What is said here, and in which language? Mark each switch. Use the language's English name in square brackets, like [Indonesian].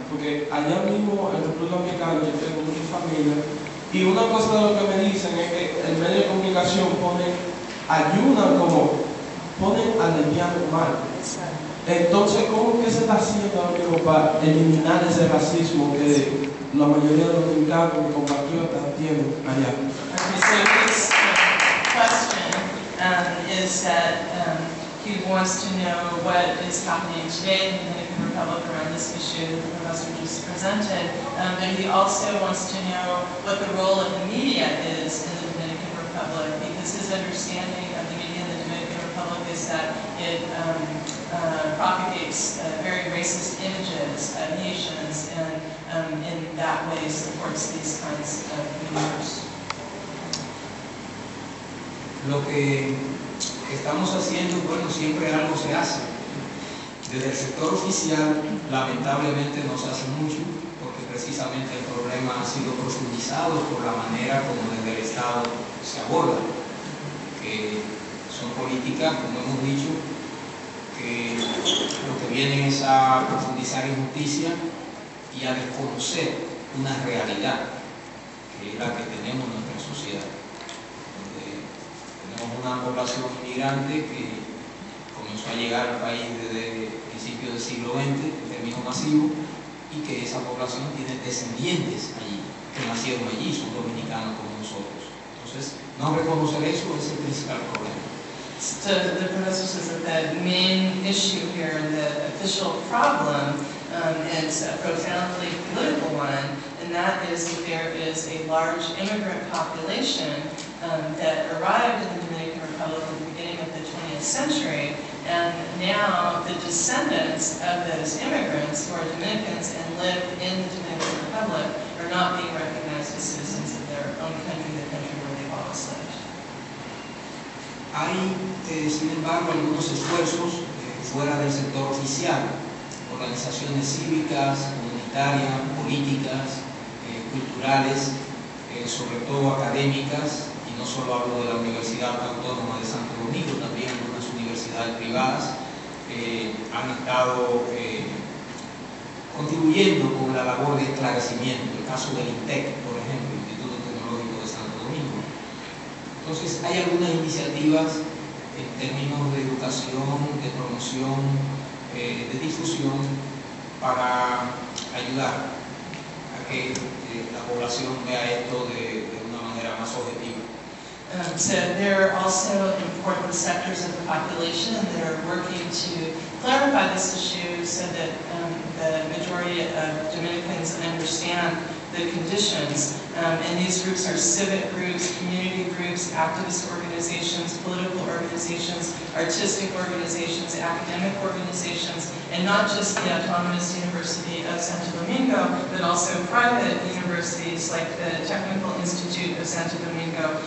[Spanish] Porque allá mismo en República Dominicana yo tengo muchas familias y una cosa de lo que me dicen es que el medio de comunicación ayuda como ponen al lesbiano mal. Entonces, ¿cómo que se está haciendo ahora mismo para eliminar ese racismo que la mayoría de los dominicanos y compatriotas tienen allá? [English] Okay, so his question is that he wants to know what is happening today in the Dominican Republic around this issue that the professor just presented, but he also wants to know what the role of the media is in the Dominican Republic, because his understanding of the media in the Dominican Republic is that it propagates very racist images of nations and in that way supports these kinds of maneuvers. [Spanish] Lo que estamos haciendo, bueno, siempre algo se hace. Desde el sector oficial, lamentablemente no se hace mucho, porque precisamente el problema ha sido profundizado por la manera como desde el Estado se aborda, que son políticas, como hemos dicho, que lo que vienen es a profundizar injusticia y a desconocer una realidad, que es la que tenemos en nuestra sociedad. Tenemos una población inmigrante que comenzó a llegar al país desde principios del siglo XX en términos masivos y que esa población tiene descendientes allí, que nacieron allí, son dominicanos como nosotros. Entonces, no reconocer eso es el principal problema. [English] So the professor says that the main issue here, the official problem, is a profoundly political one, and that is that there is a large immigrant population that arrived in the Dominican Republic at the beginning of the 20th century, and now the descendants of those immigrants who are Dominicans and live in the Dominican Republic are not being recognized as citizens of their own country, the country where they've always lived. [Spanish] Hay, sin embargo, algunos esfuerzos fuera del sector oficial, organizaciones cívicas, comunitarias, políticas, culturales, sobre todo académicas, y no solo hablo de la Universidad Autónoma de Santo Domingo, también algunas universidades privadas han estado contribuyendo con la labor de esclarecimiento. El caso del INTEC, por ejemplo, Instituto Tecnológico de Santo Domingo. Entonces, hay algunas iniciativas en términos de educación, de promoción, de difusión para ayudar a que la población vea esto de una manera más objetiva. [English] So there are also important sectors of the population that are working to clarify this issue so that the majority of Dominicans understand the conditions. And these groups are civic groups, community groups, activist organizations, political organizations, artistic organizations, academic organizations, and not just the Autonomous University of Santo Domingo, but also private universities like the Technical Institute of Santo Domingo.